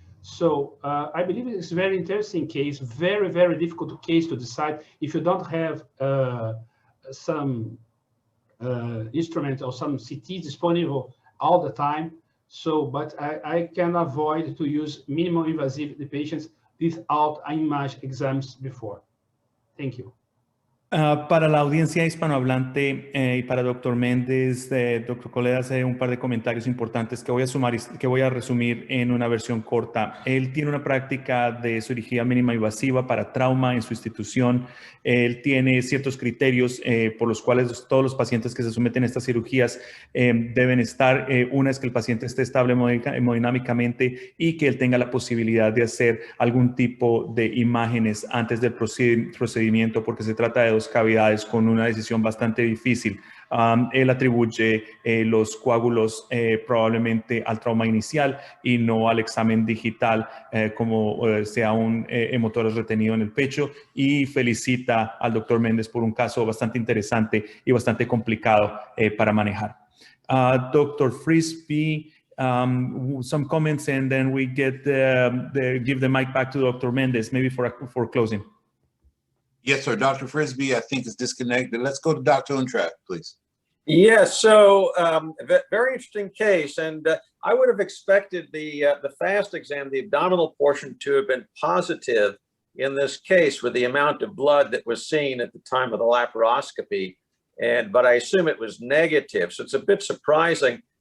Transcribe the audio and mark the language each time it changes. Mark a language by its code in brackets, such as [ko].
[en] So I believe it's a very interesting case, very, very difficult case to decide if you don't have some instrument or some CT disponible all the time. So, but I can avoid to use minimal invasive the patients without image exams before. Thank you. [es] Para la audiencia hispanohablante y para Dr. Méndez, Dr. Colette hace un par de comentarios importantes que voy a sumar, que voy a resumir en una versión corta. Él tiene una práctica de cirugía mínima invasiva para trauma en su institución. Él tiene ciertos criterios por los cuales todos los pacientes que se someten a estas cirugías deben estar. Una es que el paciente esté estable hemodinámicamente y que él tenga la posibilidad de hacer algún tipo de imágenes antes del procedimiento, porque se trata de dos cavidades con una decisión bastante difícil. Él atribuye los coágulos probablemente al trauma inicial y no al examen digital como sea un hemotórax retenido en el pecho, y felicita al doctor Méndez por un caso bastante interesante y bastante complicado para manejar. [en] Dr. Frisby, some comments and then we get give the mic back to Dr. Méndez, maybe for closing. Yes, sir. Dr. Frisby, I think, is disconnected. Let's go to Dr. Untrack, please. Yes, so very interesting case, and I would have expected the FAST exam, the abdominal portion, to have been positive in this case with the amount of blood that was seen at the time of the laparoscopy, but I assume it was negative, so it's a bit surprising.